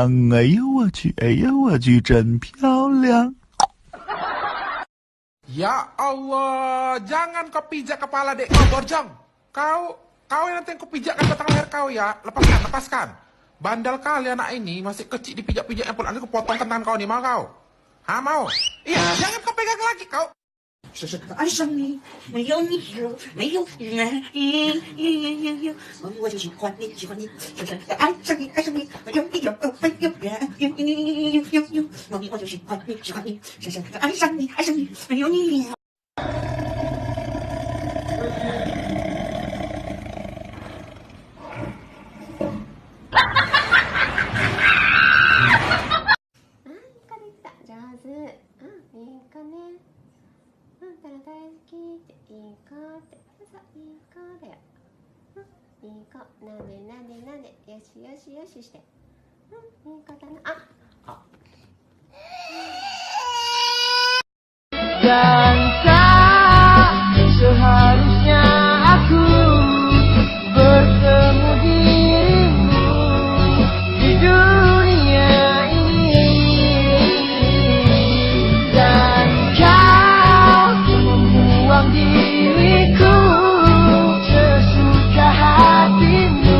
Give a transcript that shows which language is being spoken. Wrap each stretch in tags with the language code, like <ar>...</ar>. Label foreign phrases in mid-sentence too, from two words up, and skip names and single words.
<zh>哎呦我去，哎呦我去，真漂亮！</zh> <id>Ya Allah, jangan kau pijak kepala dek kau borjong. Kau yang nanti yang kau pijakkan batang leher kau ya. Lepaskan, lepaskan. Bandal kali anak ini masih kecil dipijak-pijaknya pun. Nanti kau potong tangan kau nih, mau kau? Ha, mau? Iya, jangan kau pegang lagi kau.</id> <zh>是爱上你，没有你没有我就喜欢你，喜欢你，是爱上你，爱上你，没有你我就喜欢你，喜欢你，是爱上你，爱上你，没有你。</zh> <ja>大好きっていい子ってそういい子だよ、いい子なでなでなでよしよしよしして、いい子だなあ</ja> <ms>Dan tak seharusnya aku bertemu dirimu di dunia ini, dan kau membuang diriku sesuka hatimu.</ms>